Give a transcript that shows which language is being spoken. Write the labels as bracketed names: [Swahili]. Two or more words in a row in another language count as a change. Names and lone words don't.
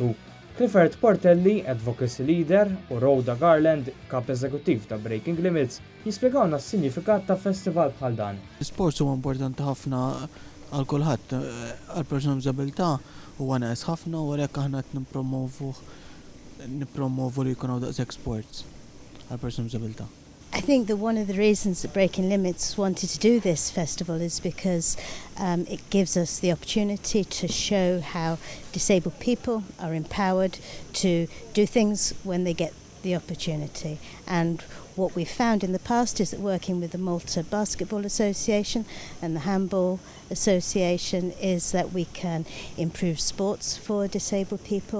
[Maltese] Clifford Portelli, [English] Advocacy Leader, [Maltese] u Rhoda Garland, Kap Eżekuttiv ta' Breaking Limits, jispjegawna s-sinifikat ta' festival bħal dan. L-sports huwa importanti ħafna għal kulħadd, għal persuna b'diżabilità huwa nies ħafna u għalhekk aħna qed nippromovu li jkun hawn daqshekk sports għal persuna b'diżabilità. [English] I think that one of the reasons that Breaking Limits wanted to do this festival is because it gives us the opportunity to show how disabled people are empowered to do things when they get the opportunity. And what we've found in the past is that working with the Malta Basketball Association and the Handball Association is that we can improve sports for disabled people.